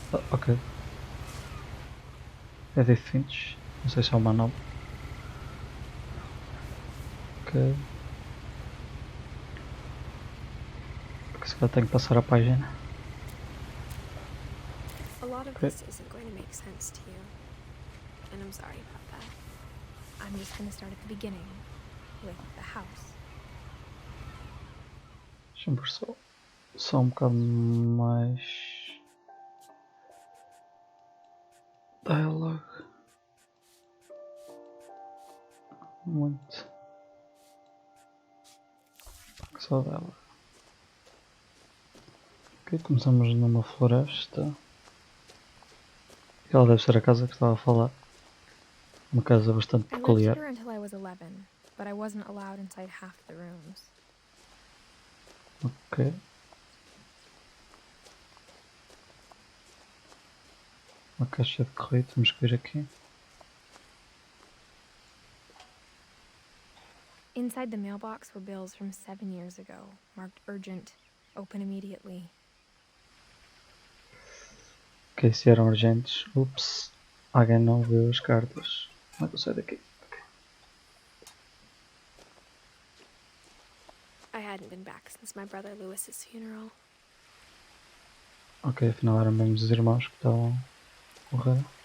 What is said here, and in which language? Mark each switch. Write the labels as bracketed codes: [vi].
[pt] Ok. Edith Finch. Não sei se é uma nova. Ok. Porque se calhar tenho que passar a página. [en] A lot of this isn't going to make sense to you, and I'm sorry about that. I'm just going to start at the beginning, with the house. [pt] Deixa-me ver só um bocado mais dialogue. Muito. Só dela. Ok, começamos numa floresta. Ela deve ser a casa que estava a falar. Uma casa bastante [en] I lived [pt] peculiar. [en] here until I was 11, but I wasn't allowed inside half the rooms. Ok. [pt] Uma caixa de correio, temos que ver aqui. [en] Inside the mailbox were bills from 7 years ago, marked urgent, open immediately. [pt] Ok, se eram urgentes. Ups. Alguém não viu as cartas. Como é que eu saio daqui? Okay. [en] I hadn't been back since my brother Lewis's funeral. [pt] Ok, afinal eram mesmo os irmãos que estavam a morrer.